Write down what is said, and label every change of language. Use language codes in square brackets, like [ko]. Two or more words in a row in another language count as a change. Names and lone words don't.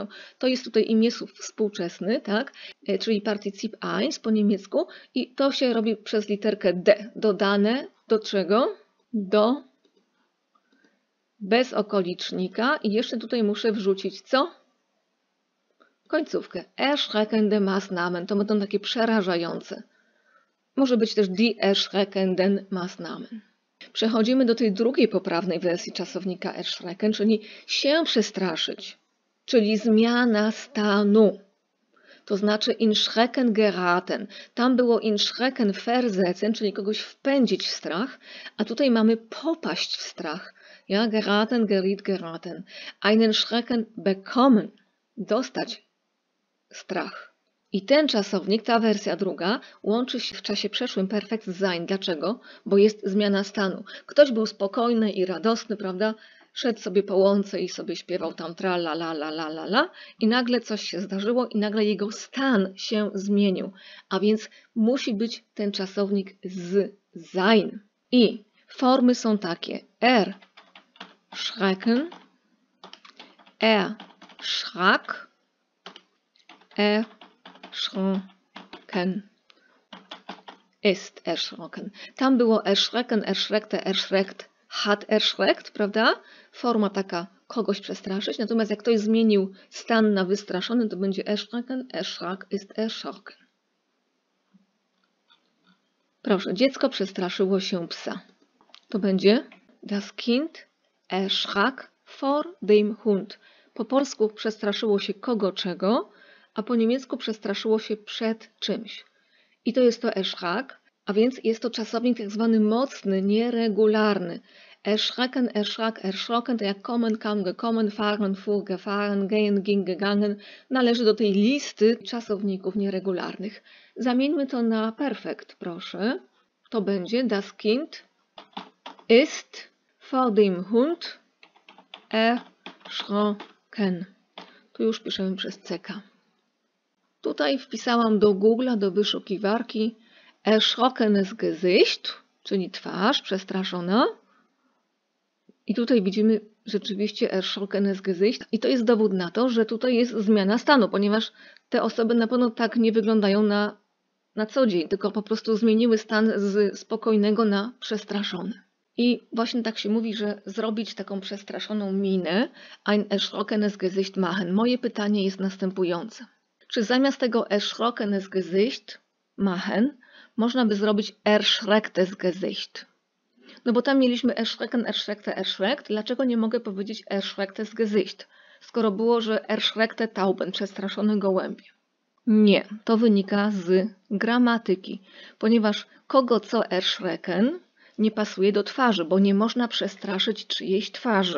[pl] To jest tutaj imiesłów współczesny, tak? Czyli [de] partycip eins [pl] po niemiecku i to się robi przez literkę D. Dodane do czego? Do bezokolicznika i jeszcze tutaj muszę wrzucić co? Końcówkę. [de] Erschreckende Maßnahmen. [pl] To będą takie przerażające. Może być też [de] die erschreckenden Maßnahmen. [pl] Przechodzimy do tej drugiej poprawnej wersji czasownika erschrecken, czyli się przestraszyć, czyli zmiana stanu. To znaczy [de] in Schrecken geraten. [pl] Tam było [de] in Schrecken versetzen, [pl] czyli kogoś wpędzić w strach, a tutaj mamy popaść w strach. [de] Ja, geraten, geriet, geraten. Einen Schrecken bekommen. [pl] Dostać strach. I ten czasownik, ta wersja druga, łączy się w czasie przeszłym perfekt z sein. Dlaczego? Bo jest zmiana stanu. Ktoś był spokojny i radosny, prawda? Szedł sobie po łące i sobie śpiewał tam tra la la la la la la i nagle coś się zdarzyło i nagle jego stan się zmienił. A więc musi być ten czasownik z sein. I formy są takie. [de] Erschrecken, erschrak, erschrocken, ist erschrocken. [pl] Tam było [de] erschrecken, erschreckte, erschreckt, hat erschreckt, [pl] prawda? Forma taka kogoś przestraszyć. Natomiast jak ktoś zmienił stan na wystraszony, to będzie [de] erschrecken, erschrak, ist erschrocken. [pl] Proszę, dziecko przestraszyło się psa. To będzie [de] das Kind erschrak vor dem Hund. [pl] Po polsku przestraszyło się kogo czego, a po niemiecku przestraszyło się przed czymś. I to jest to erschrak, a więc jest to czasownik tak zwany mocny, nieregularny. [de] Erschrecken, erschrak, erschrocken [pl] to jak [de] kommen, kam, gekommen, fahren, fuhr, gefahren, gehen, ging, gegangen [pl] należy do tej listy czasowników nieregularnych. Zamieńmy to na perfekt, proszę. To będzie [de] das Kind ist vor dem Hund erschrocken. [pl] Tu już piszemy przez CK. Tutaj wpisałam do Google'a, do wyszukiwarki [de] erschrockenes Gesicht, [pl] czyli twarz przestraszona. I tutaj widzimy rzeczywiście [de] erschrockenes Gesicht. [pl] I to jest dowód na to, że tutaj jest zmiana stanu, ponieważ te osoby na pewno tak nie wyglądają na co dzień, tylko po prostu zmieniły stan z spokojnego na przestraszony. I właśnie tak się mówi, że zrobić taką przestraszoną minę, [de] ein erschrockenes Gesicht machen. [pl] Moje pytanie jest następujące. Czy zamiast tego [de] erschrockenes Gesicht machen [pl] można by zrobić [de] erschrecktes Gesicht? [pl] No bo tam mieliśmy [de] erschrecken, erschreckte, erschreckt. [pl] Dlaczego nie mogę powiedzieć [de] erschrecktes Gesicht? [pl] Skoro było, że [de] erschreckte Tauben, [pl] przestraszone gołębie. Nie, to wynika z gramatyki, ponieważ kogo co erschrecken nie pasuje do twarzy, bo nie można przestraszyć czyjejś twarzy.